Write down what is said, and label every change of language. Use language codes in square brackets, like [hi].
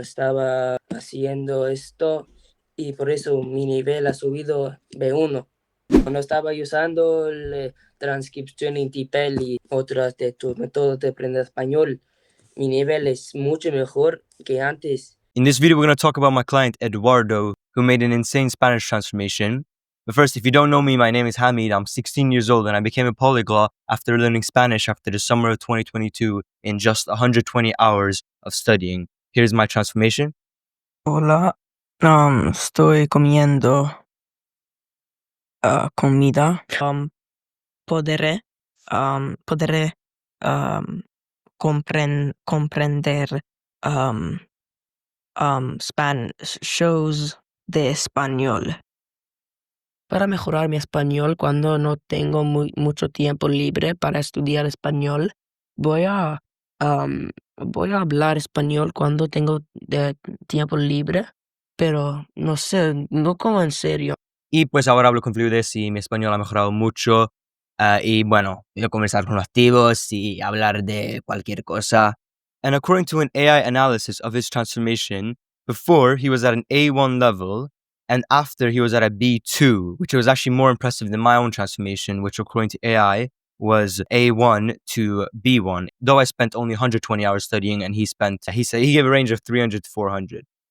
[es] Estaba haciendo esto y por eso mi nivel ha subido B1. Cuando estaba usando el transcripción en TPL y otras de tus métodos de aprender español, mi nivel es mucho mejor que antes. [en] In this video, we're going to talk about my client, Eduardo, who made an insane Spanish transformation. But first, if you don't know me, my name is Hamid. I'm 16 years old and I became a polyglot after learning Spanish after the summer of 2022 in just 120 hours of studying. Here's my transformation. [es] Hola, estoy comiendo comida. Podré comprender shows de español. Para mejorar mi español cuando no tengo mucho tiempo libre para estudiar español, voy a, voy a hablar español cuando tengo tiempo libre, pero no sé, no como en serio. Y pues ahora hablo con fluidez y mi español ha mejorado mucho. Y bueno, voy a conversar con los activos y hablar de cualquier cosa. [en] And according to an AI analysis of his transformation, before he was at an A1 level, and after he was at a B2, which was actually more impressive than my own transformation, which according to AI was A1 to B1. Though I spent only 120 hours studying, and he said he gave a range of 300 to 400.